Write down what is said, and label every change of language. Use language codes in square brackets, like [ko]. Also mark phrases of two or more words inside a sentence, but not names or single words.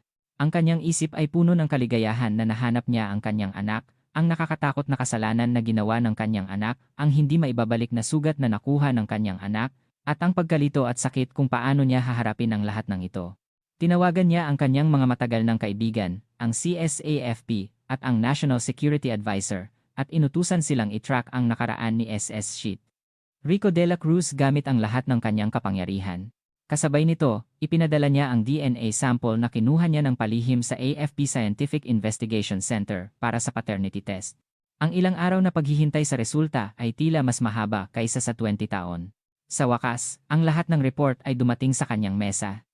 [tl] Ang kanyang isip ay puno ng kaligayahan na nahanap niya ang kanyang anak, ang nakakatakot na kasalanan na ginawa ng kanyang anak, ang hindi maibabalik na sugat na nakuha ng kanyang anak, at ang pagkalito at sakit kung paano niya haharapin ang lahat ng ito. Tinawagan niya ang kanyang mga matagal ng kaibigan, ang CSAFP, at ang [en] National Security Advisor, [tl] at inutusan silang i-track ang nakaraan ni SS Sheet. Rico de la Cruz gamit ang lahat ng kanyang kapangyarihan. Kasabay nito, ipinadala niya ang DNA sample na kinuha niya ng palihim sa AFP Scientific Investigation Center para sa [en] paternity test. [tl] Ang ilang araw na paghihintay sa resulta ay tila mas mahaba kaysa sa 20 taon. Sa wakas, ang lahat ng report ay dumating sa kanyang mesa.